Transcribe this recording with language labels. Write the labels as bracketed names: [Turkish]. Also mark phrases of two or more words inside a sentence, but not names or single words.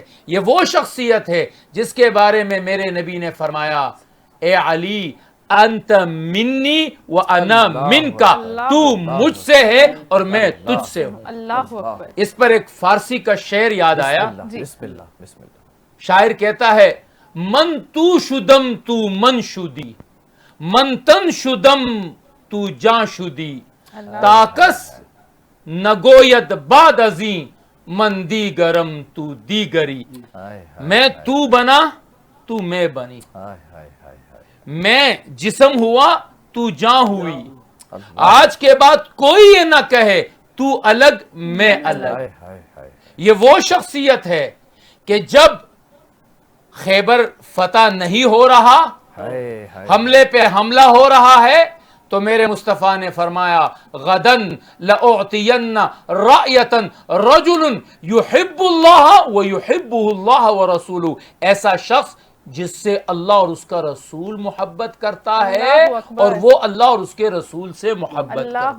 [Urdu] یہ وہ شخصیت ہے جس کے بارے میں میرے نبی نے فرمایا اے علی [Arabic] انت منی وانا منکا، [Urdu] تو مجھ سے ہے اور میں تجھ سے ہوں۔ [Arabic] اللہ اکبر۔ [Urdu] اس پر ایک فارسی کا شعر یاد آیا، [Arabic] بسم اللہ بسم اللہ۔ [Urdu] شاعر کہتا ہے [Persian] من تو شدم تو من شدی، من تن شدم تو جان شدی، تاکس نگوید بعد ازیں من دیگرم تو دیگری۔ [Urdu] میں تو بنا تو میں بنی، میں جسم ہوا تو جان ہوئی، آج کے بعد کوئی یہ نہ کہے تو الگ میں الگ۔ یہ وہ شخصیت ہے کہ جب خیبر فتح نہیں ہو رہا، حملے پہ حملہ ہو رہا ہے، تو میرے مصطفیٰ نے فرمایا [Arabic] غدن لأعطین رأیتا رجل یحب اللہ ویحبہ اللہ ورسولہ، [Urdu] ایسا شخص جس سے اللہ اور اس کا رسول محبت کرتا ہے اور وہ اللہ اور اس کے رسول سے محبت کرتا ہے۔